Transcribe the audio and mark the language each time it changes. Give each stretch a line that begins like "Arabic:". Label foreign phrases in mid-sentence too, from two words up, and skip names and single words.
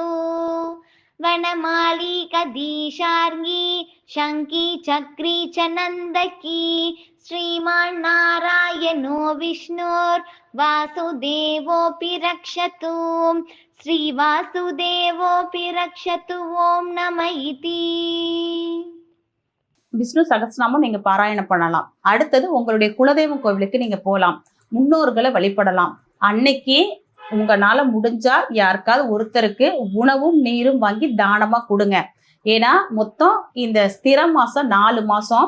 Sanskrit: वनमाली कदीशार्ंगी शंकी चक्री च नंदकी श्रीमान नारायणो विष्णुर वासुदेवोऽपि रक्षतु. श्री वासुदेवोऽपि रक्षतु. ओम नमः इति.
Tamil: விஷ்ணு சகஸ்ரநாமம் நீங்க பாராயணம் பண்ணலாம். அடுத்தது உங்களுடைய குலதெய்வம் கோவிலுக்கு நீங்க போகலாம். முன்னோர்களை வழிபடலாம். அன்னைக்கு உங்களால முடிஞ்சா யாருக்காவது ஒருத்தருக்கு உணவும் நீரும் வாங்கி தானமா கொடுங்க. ஏன்னா மொத்தம் இந்த ஸ்திர மாசம் 4 மாசம்.